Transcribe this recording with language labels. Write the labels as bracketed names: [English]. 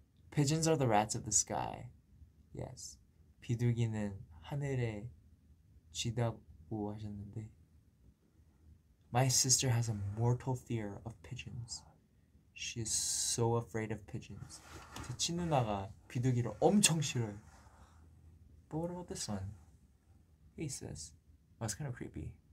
[English] Pigeons are the rats of the sky. Yes. [Korean] 비둘기는 하늘에 쥐다고 하셨는데 [English] My sister has a mortal fear of pigeons. She is so afraid of pigeons. [Korean] 제 친누나가 비둘기를 엄청 싫어요. [English] But what about this one? He says, oh, it's kind of creepy.